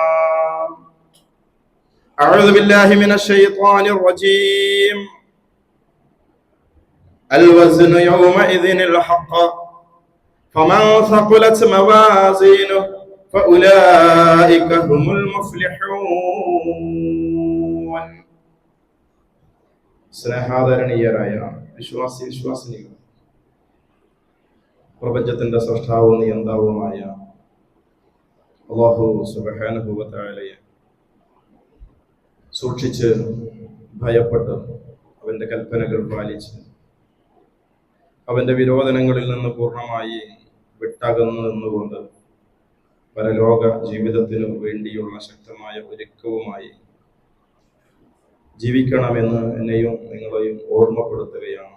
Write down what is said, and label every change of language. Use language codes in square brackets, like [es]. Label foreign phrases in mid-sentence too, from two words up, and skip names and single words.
[ar] أعوذ بالله من الشيطان الرجيم. الوزن يومئذ الحق فمن ثقلت موازينه فأولئك هم المفلحون. [ml] സ്നേഹാദരണീയരായ വിശ്വാസിനികൾ, പ്രപഞ്ചത്തിന്റെ സൃഷ്ടാവും നിയന്താവുമായ അല്ലാഹു സുബ്ഹാനഹു വ തആലയെ സൂക്ഷിച്ച് ഭയപ്പെട്ട് അവന്റെ കൽപ്പനകൾ പാലിച്ച് അവന്റെ വിരോധനങ്ങളിൽ നിന്ന് പൂർണ്ണമായി വിട്ടകന്നു നിന്നുകൊണ്ട് പരലോക ജീവിതത്തിനു വേണ്ടിയുള്ള ശക്തമായ ഒരുക്കവുമായി ജീവിക്കണമെന്ന് എന്നെയും നിങ്ങളെയും ഓർമ്മപ്പെടുത്തുകയാണ്.